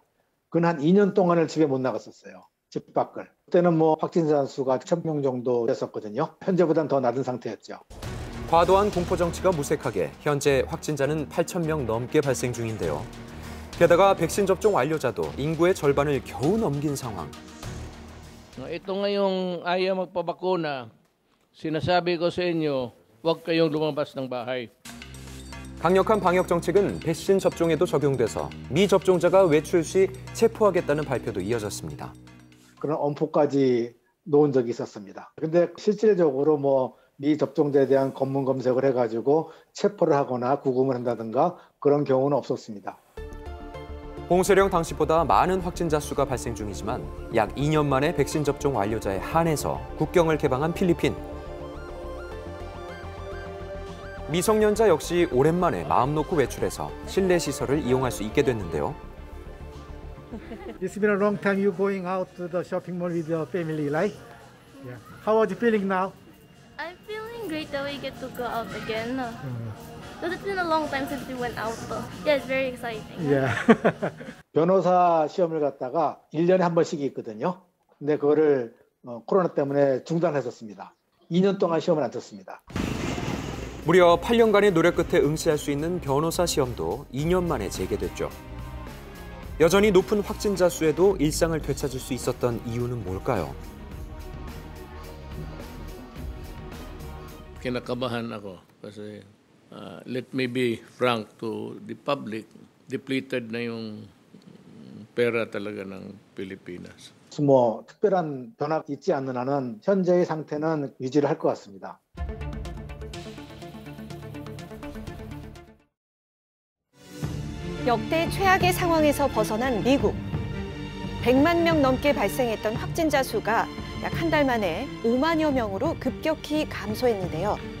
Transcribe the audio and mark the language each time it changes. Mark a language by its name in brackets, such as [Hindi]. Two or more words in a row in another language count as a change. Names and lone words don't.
[Korean] 그건 한 2년 동안을 집에 못 나갔었어요. 집 밖을. 그때는 확진자 수가 1,000명 정도 됐었거든요. 현재보다는 더 낮은 상태였죠. 과도한 공포 정치가 무색하게 현재 확진자는 8,000명 넘게 발생 중인데요. 게다가 백신 접종 완료자도 인구의 절반을 겨우 넘긴 상황. [Filipino] Ito ngayong ayaw magpabakuna, sinasabi ko sa inyo, huwag kayong lumabas ng bahay. [Korean] 강력한 방역 정책은 백신 접종에도 적용돼서 미접종자가 외출 시 체포하겠다는 발표도 이어졌습니다. 그런 엄포까지 놓은 적이 있었습니다. 근데 실질적으로 미접종자에 대한 검문 검색을 해가지고 체포를 하거나 구금을 한다든가 그런 경우는 없었습니다. 봉쇄령 당시보다 많은 확진자 수가 발생 중이지만 약 2년 만에 백신 접종 완료자에 한해서 국경을 개방한 필리핀. 미성년자 역시 오랜만에 마음 놓고 외출해서 실내 시설을 이용할 수 있게 됐는데요. [English] It's been a long time you going out to the shopping mall with your family, right? Yeah. How are you feeling now? I'm feeling great that we get to go out again. Because it's been a long time since we went out. Yeah, it's very exciting. Yeah. [Korean] 변호사 시험을 갖다가 1년에 한 번씩 있거든요. 근데 그거를 코로나 때문에 중단했었습니다. 2년 동안 시험을 안 쳤습니다. 무려 8년간의 노력 끝에 응시할 수 있는 변호사 시험도 2년 만에 재개됐죠. 여전히 높은 확진자 수에도 일상을 되찾을 수 있었던 이유는 뭘까요? [Filipino] Kinakabahan ako kasi [English] let me be frank to the public, [Filipino] depleted na yung pera talaga ng Pilipinas. [Korean] 특별한 변화가 있지 않는 한은 현재의 상태는 유지를 할 것 같습니다. 역대 최악의 상황에서 벗어난 미국. 100만 명 넘게 발생했던 확진자 수가 약 한 달 만에 5만여 명으로 급격히 감소했는데요.